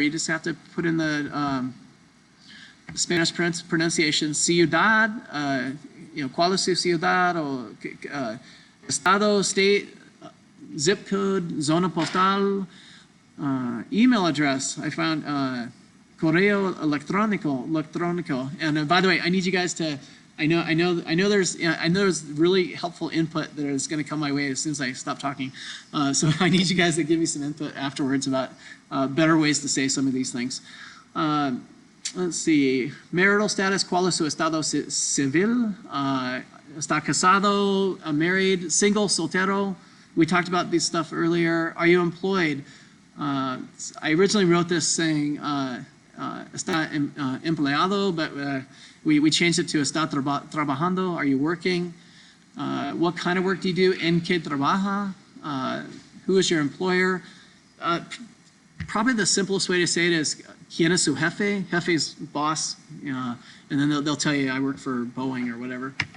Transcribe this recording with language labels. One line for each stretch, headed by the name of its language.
English: You just have to put in the Spanish pronunciation.
Spanish: Ciudad, cuál es su ciudad, o estado, state.
English: Zip code,
Spanish: zona postal,
English: email address. I found
Spanish: correo electrónico.
English: And by the way, I need you guys to. I know there's really helpful input that is going to come my way as soon as I stop talking. So I need you guys to give me some input afterwards about better ways to say some of these things. Let's see. Marital status.
Spanish: ¿Cuál es su estado civil? ¿Está casado?
English: Married? Single?
Spanish: Soltero?
English: We talked about this stuff earlier. Are you employed? I originally wrote this saying
Spanish: está empleado,
English: but we changed it to
Spanish: está trabajando.
English: Are you working? What kind of work do you do?
Spanish: ¿En qué trabaja?
English: Who is your employer? Probably the simplest way to say it is
Spanish: ¿quién es su jefe?
English: Jefe's boss. And then they'll tell you I work for Boeing or whatever.